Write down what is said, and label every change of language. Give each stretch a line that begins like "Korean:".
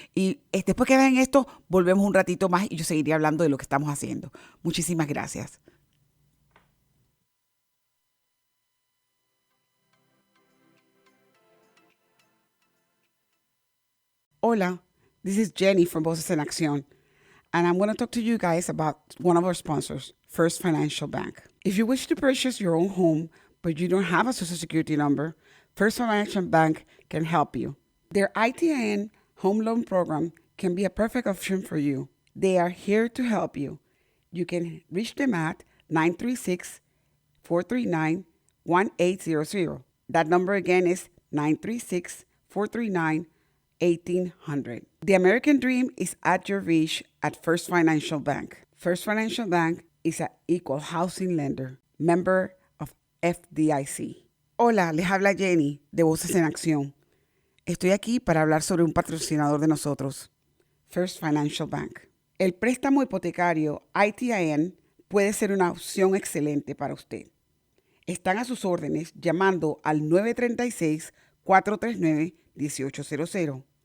Spanish: Y después que vean esto, volvemos un ratito más y yo seguiré hablando de lo que estamos haciendo. Muchísimas gracias.
English: Hola, this is Jenny from Voces en Acción. And I'm going to talk to you guys about one of our sponsors, First Financial Bank. If you wish to purchase your own home, but you don't have a Social Security number, First Financial Bank can help you. Their ITIN home loan program can be a perfect option for you. They are here to help you. You can reach them at 936-439-1800. That number again is 936-439-1800. 1800. The American dream is at your reach at First Financial Bank. First Financial Bank is an equal housing lender, member of FDIC.
Spanish: Hola, les habla Jenny de Voces en Acción. Estoy aquí para hablar sobre un patrocinador de nosotros, First Financial Bank. El préstamo hipotecario ITIN puede ser una opción excelente para usted. Están a sus órdenes llamando al 936-439-1800.